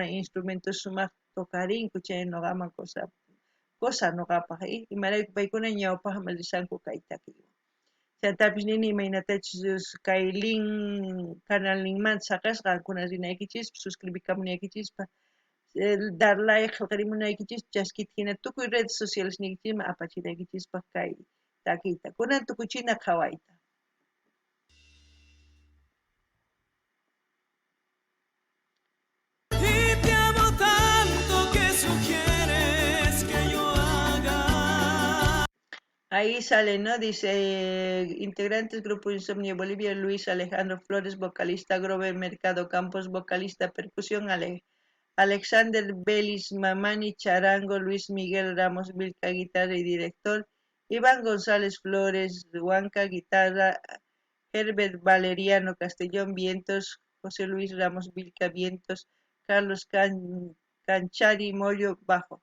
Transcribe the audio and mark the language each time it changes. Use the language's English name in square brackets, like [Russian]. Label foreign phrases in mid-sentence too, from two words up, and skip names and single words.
[Quechua] instrumentos sumaq tukarinku chay ñuqaman cosa ñuqapaq imarayku paykuna ñawpaqman risanku kay takiwan chaytapis nini imaynatachus kay link canal linkmanta saqasqa qankuna rinaykichis suscribikamunaykichispa [Spanish] dar like [Quechua] qillqarimunaykichis chaskita hina tukuy [Spanish] redes sociales [Quechua] niykichisman apachinaykichispa kay takiyta kunan tukuchina qhawayta. [Spanish] Ahí sale, ¿no? Dice, integrantes Grupo Insomnio Bolivia, Luis Alejandro Flores, vocalista, Grover Mercado Campos, vocalista, percusión, Alexander Belis Mamani, charango, Luis Miguel Ramos Vilca, guitarra y director, Iván González Flores, huanca, guitarra, Herbert Valeriano Castellón, vientos, José Luis Ramos Vilca, vientos, Carlos Canchari Mollo, bajo.